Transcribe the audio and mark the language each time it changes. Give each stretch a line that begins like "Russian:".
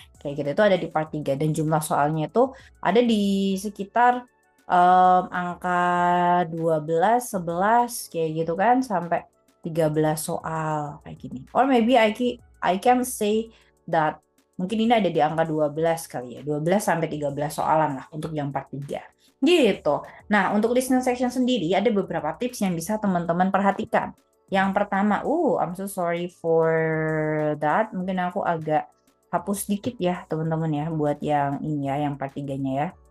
Indonesian: Kayak gitu itu ada di part 3 dan jumlah soalnya itu ada di sekitar angka 12, 11 kayak gitu kan, sampai 13 soal kayak gini.
English: Or maybe I can say that
Indonesian: mungkin ini ada di angka 12 kali ya, 12 sampai 13 soalan lah untuk yang part 3. Gitu. Nah, untuk listening section sendiri ada beberapa tips yang bisa teman-teman perhatikan. Yang pertama,
English: I'm so sorry for that.
Indonesian: Mungkin aku agak hapus dikit ya, teman-teman ya, buat yang ini ya, yang part 3-nya ya.